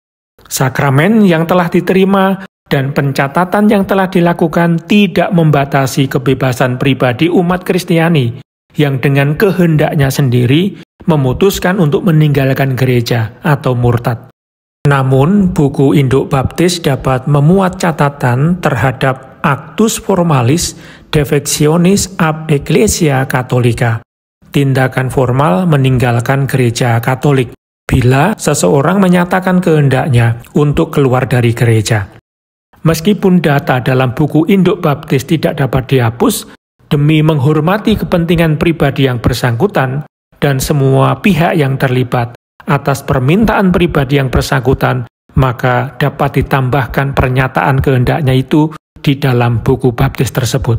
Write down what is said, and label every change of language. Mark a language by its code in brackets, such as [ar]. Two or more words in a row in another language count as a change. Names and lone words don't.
[id] Sakramen yang telah diterima dan pencatatan yang telah dilakukan tidak membatasi kebebasan pribadi umat Kristiani yang dengan kehendaknya sendiri memutuskan untuk meninggalkan gereja atau murtad. Namun, buku Induk Baptis dapat memuat catatan terhadap [la] actus formalis defectionis ab Ecclesia Catholica, [id] tindakan formal meninggalkan gereja Katolik, bila seseorang menyatakan kehendaknya untuk keluar dari gereja. Meskipun data dalam buku Induk Baptis tidak dapat dihapus, demi menghormati kepentingan pribadi yang bersangkutan dan semua pihak yang terlibat atas permintaan pribadi yang bersangkutan, maka dapat ditambahkan pernyataan kehendaknya itu di dalam buku baptis tersebut.